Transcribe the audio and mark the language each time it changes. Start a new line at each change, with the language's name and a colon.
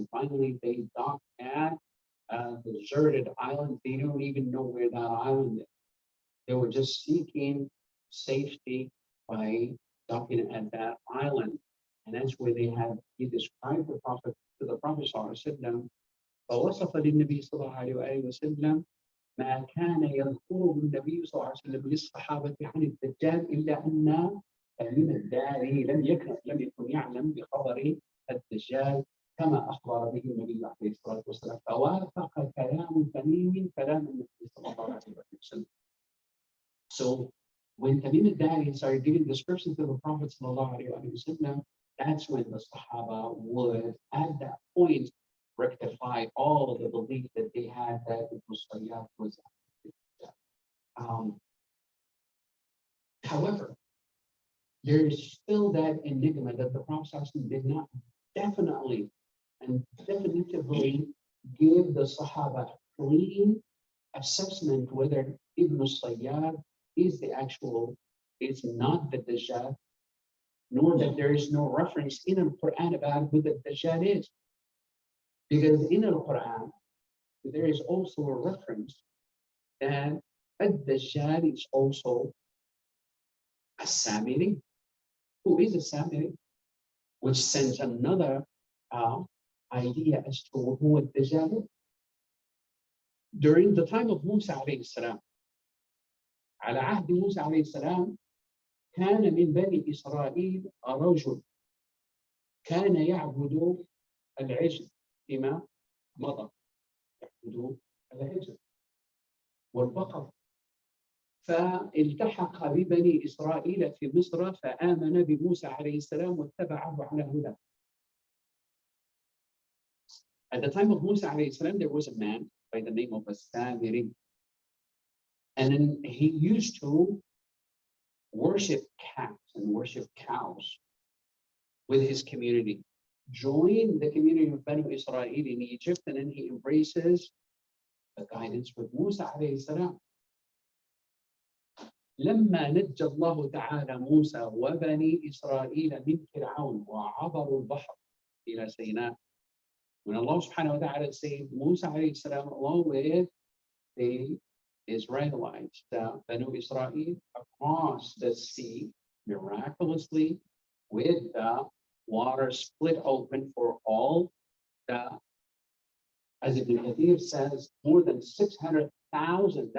English: And finally, they docked at a deserted island. They don't even know where that island is. They were just seeking safety by docking at that island. And that's where he described the Prophet to the Prophet ﷺ.
Arabic: فوصف للنبي صلى الله عليه وسلم ما كان يذكره النبي صلى الله عليه وسلم للصحابة عن الدجال إلا أن تميم الداري لم يكن يعلم بخبر الدجال كما أخبر به النبي عليه الصلاة والسلام. فوافق كلام تميم كلام النبي صلى الله عليه وسلم.
English: So when Tamim al-Dari started giving descriptions to the Prophet sallallahu alaihi wasallam, that's when the Sahaba would, at that point, rectify all the belief that they had that it was Sayyad was. However, there is still that enigma that the Prophet did not definitely and definitively give the Sahaba clean assessment whether Ibn Sayyad is not the Dajjal, nor that there is no reference in the Quran about who the Dajjal is. Because in the Quran, there is also a reference that Dajjal is also a Samiri. Who is a Samiri? Which sends another idea as to who the Dajjal is. During the time of Musa alayhi salam,
Arabic: على عهد موسى عليه السلام كان من بني إسرائيل رجل كان يعبد العجل فيما مضى، يعبد العجل والبقر، فالتحق ببني إسرائيل في مصر فآمن بموسى عليه السلام واتبعه على هداه.
English: At the time of Musa alayhi salam, there was a man by the name of Samiri. And then he used to worship cats and worship cows with his community. Joined the community of Banu Israel in Egypt, and then he embraces the guidance with Musa alayhi salam.
Arabic: لما نجى الله تعالى موسى وبني إسرائيل من فرعون وعبروا البحر إلى سيناء.
English: When Allah subhanahu wa ta'ala saved Musa alayhi salam along with the Israelites, the Banu Israel, across the sea miraculously with the water split open for all as Ibn Kathir says, more than 600,000.